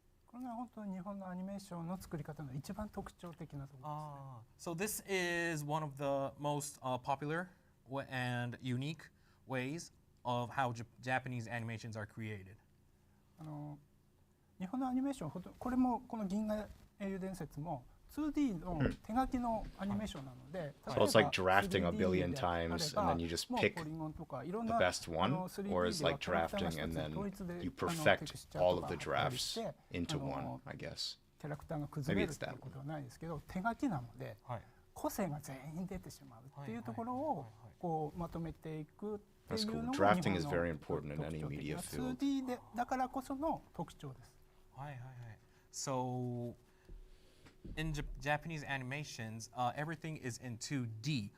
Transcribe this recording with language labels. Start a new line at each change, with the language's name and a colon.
Japanese: これが本当に日本のアニメーションの作り方の一番特徴的なところですね。
English: So this is one of the most popular and unique ways of how Japanese animations are created.
Japanese: 日本のアニメーションこれもこの銀河英雄伝説も 2D の手書きのアニメーションなので、
English: So it's like drafting a billion times and then you just pick the best one, or it's like drafting and then you perfect all of the drafts into one, I guess.
Japanese: キャラクターが崩れるということはないですけど、手書きなので個性が全員出てしまうっていうところをこうまとめていくっていうのが日本の特徴的な 2D でだからこその特徴です。
English: So in Japanese animations, everything is in 2D.